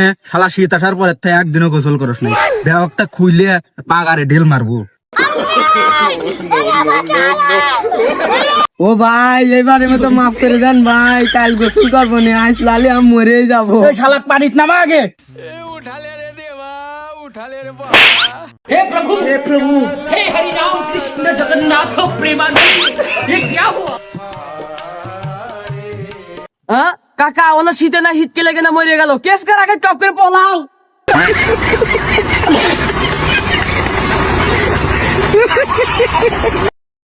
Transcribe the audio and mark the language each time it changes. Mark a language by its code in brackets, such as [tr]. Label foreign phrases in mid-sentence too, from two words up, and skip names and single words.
[bn] শালা শীত আসার পরে একদিনও গোসল করস নাই, ব্যাগটা খুইলে পাগারে ঢিল মারবো। ও ভাই এবারে মতো মাফ করে দেন ভাই, কাল গোসল করবো না, আজ লালে আমি মরে যাবো। শালা পানিত নামা আগে। [hi] हे प्रभु हे हरि राम कृष्ण जगन्नाथ प्रेमानंद, ये क्या हुआ? [bn] কাকা ওলা শীতে না হিটকে লেগে না মরে গেল, কেস কর আগে টপ করে পলাও।